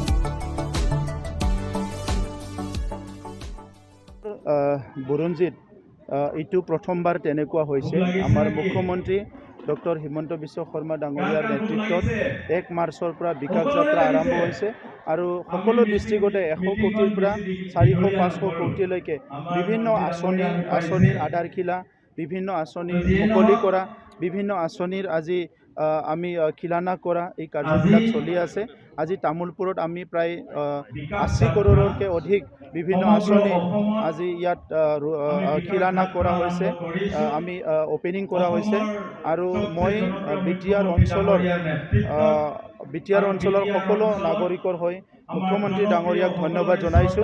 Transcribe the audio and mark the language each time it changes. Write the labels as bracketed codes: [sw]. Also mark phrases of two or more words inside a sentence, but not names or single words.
[as] বুৰঞ্জীত এইটো প্ৰথমবাৰ তেনেকুৱা হৈছে আমাৰ মুখ্যমন্ত্ৰী ডক্টৰ হিমন্ত বিশ্ব শৰ্মা ডাঙৰীয়াৰ নেতৃত্বত 1 মাৰ্চৰ পৰা বিকাশ যাত্ৰা আৰম্ভ হৈছে আৰু সকলো ডিষ্ট্ৰিক্টতে 100 কোটিৰ পৰা 400-500 कोटिলৈকে বিভিন্ন আঁচনিৰ আধাৰশিলা, বিভিন্ন आसनि मुकলি কৰা, বিভিন্ন आसनिर আজি আমি খিলানা কৰা এই কাৰ্যবিলাক চলি আছে। আজি তামুলপুৰত আমি প্ৰায় 80 কৰোৰতকৈ অধিক বিভিন্ন আঁচনি আজি ইয়াত খিলানা কৰা হৈছে, আমি ওপেনিং কৰা হৈছে আৰু মই বিটিআৰ অঞ্চলৰ সকলো নাগৰিকৰ হৈ মুখ্যমন্ত্ৰী ডাঙৰীয়াক ধন্যবাদ জনাইছোঁ।